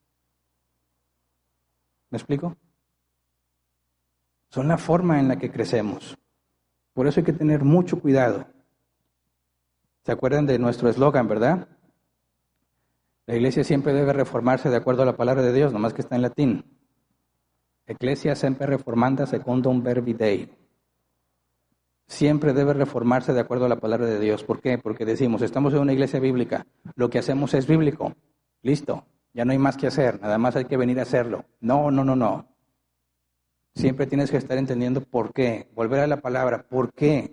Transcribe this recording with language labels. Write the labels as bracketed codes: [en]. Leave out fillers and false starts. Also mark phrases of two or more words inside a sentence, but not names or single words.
[es] ¿Me explico? Son la forma en la que crecemos. Por eso hay que tener mucho cuidado. ¿Se acuerdan de nuestro eslogan, verdad? La iglesia siempre debe reformarse de acuerdo a la palabra de Dios, nomás que está en latín. [la] Ecclesia semper reformanda secundum verbi Dei. [es] Siempre debe reformarse de acuerdo a la palabra de Dios. ¿Por qué? Porque decimos, estamos en una iglesia bíblica, lo que hacemos es bíblico. Listo, ya no hay más que hacer, nada más hay que venir a hacerlo. No. Siempre tienes que estar entendiendo por qué, volver a la palabra, ¿por qué?